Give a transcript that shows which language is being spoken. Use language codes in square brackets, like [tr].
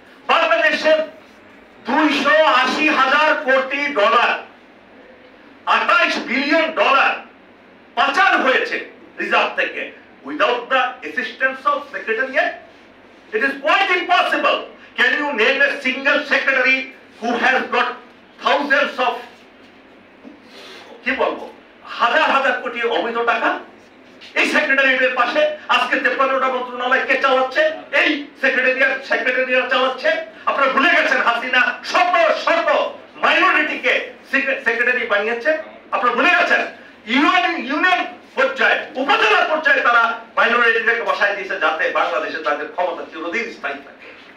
[bn] বাংলাদেশের 280,000 কোটি dollar, 28 billion dollar পাচার হয়েছে রিজার্ভ থেকে, [en] Without the assistance of secretariat it is quite impossible. Can you name a single secretary who has got thousands of, [bn] কি বলবো, হাজার কোটি অবৈধ টাকা? এই সেক্রেটারিয়েটের পাশে আজকে 53টা মন্ত্রণালয় কে চালাচ্ছে? এই সেক্রেটারিয়েট চালাচ্ছে। আপনারা ভুলে গেছেন হাসিনা শত মাইনরিটিকে সেক্রেটারি বানিয়েছে, আপনারা ভুলে গেছেন। ইউনিয়ন পর্যায়ে, উপজেলা পর্যায়ে তারা মাইনরিটিকে বসায় দিয়েছে, যাতে বাংলাদেশে তাদের ক্ষমতা চিরদিন স্থায়ী থাকে।